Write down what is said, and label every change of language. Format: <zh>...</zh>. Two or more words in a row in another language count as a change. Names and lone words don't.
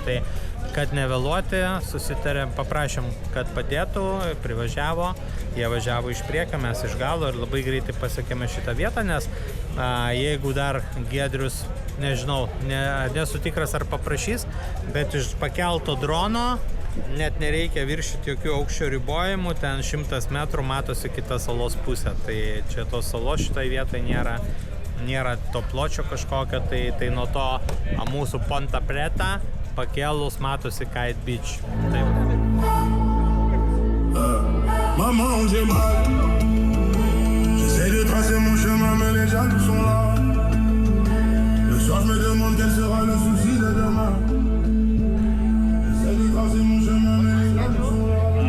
<lt>Tai, kad nevėluoti, susitarėm, paprašėm, kad padėtų, privažiavo, jie važiavo iš priekio, mes iš galo ir labai greitai pasiekėme šitą vietą, nes jeigu dar Giedrius, nežinau, nesu tikras ar paprašys, bet iš pakelto drono net nereikia viršyti jokių aukščio ribojimų, ten 100 metrų matosi kita salos pusė. Tai čia tos salos šitoje vietoje nėra to pločio kažkokio, tai nuo to mūsų Ponta Preta pakėlus matosi Kite Beach. Taip.</lt> <fr>Maman, j'ai mal. J'essaie de tracer mon chemin, mais les jaloux sont là. Le soir, je me demande quel sera le souci de demain. J'essaie de tracer mon chemin, mais les jaloux sont là.</fr>